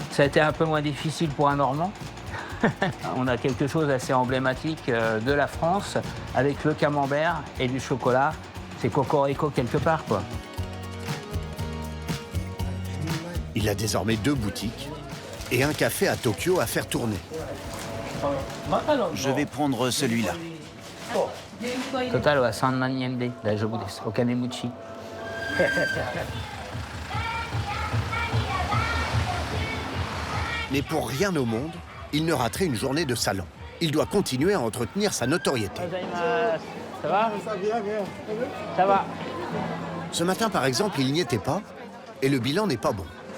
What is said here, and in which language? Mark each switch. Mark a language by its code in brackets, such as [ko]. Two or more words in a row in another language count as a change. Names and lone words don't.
[fr] Ça a été un peu moins difficile pour un Normand. On a quelque chose d'assez emblématique de la France avec le camembert et du chocolat. C'est cocorico quelque part, quoi. Il a désormais 2 boutiques et un café à Tokyo à faire tourner. Je vais prendre celui-là. [ja] Total wa 3 万yenで大丈夫です。お金持ち。 [fr] Mais pour rien au monde, il ne raterait une journée de salon. Il doit continuer à entretenir sa notoriété. Ça va? Ça va. Ce matin, par exemple, il n'y était pas et le bilan n'est pas bon.